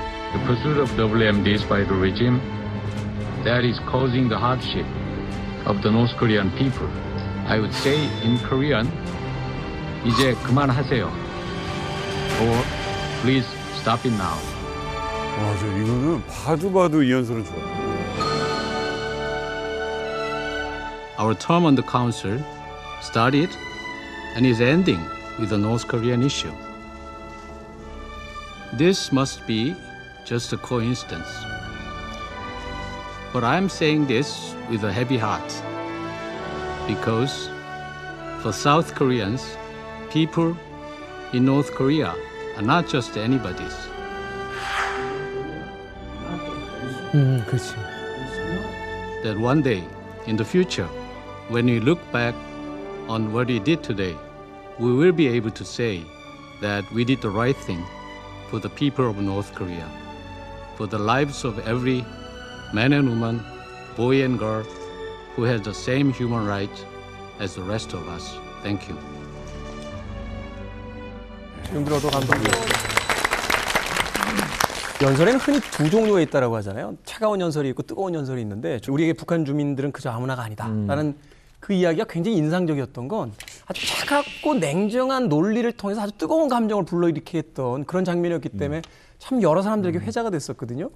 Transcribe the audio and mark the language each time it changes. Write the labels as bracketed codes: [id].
[en] The pursuit of WMDs by the regime that is causing the hardship of the North Korean people. I would say in Korean, [ko] 이제 그만하세요. [en] Or please stop it now. [ko] 와, 저 이거는 봐도 이 연설은 좋아요. [en] Our term on the council started and is ending with the North Korean issue. This must be just a coincidence. But I'm saying this with a heavy heart because for South Koreans, people in North Korea are not just anybody's. [ko] 그렇지. [en] That one day in the future, when we look back on what we did today, we will be able to say that we did the right thing for the people of North Korea, for the lives of every man and woman, boy and girl who has the same human rights as the rest of us. Thank you. [ko] 지금 들어도 감동이에요. 연설에는 흔히 두 종류가 있다고 하잖아요. 차가운 연설이 있고 뜨거운 연설이 있는데 우리에게 북한 주민들은 그저 아무나가 아니다라는 그 이야기가 굉장히 인상적이었던 건 아주 차갑고 냉정한 논리를 통해서 아주 뜨거운 감정을 불러일으키게 했던 그런 장면이었기 때문에 참 여러 사람들에게 회자가 됐었거든요.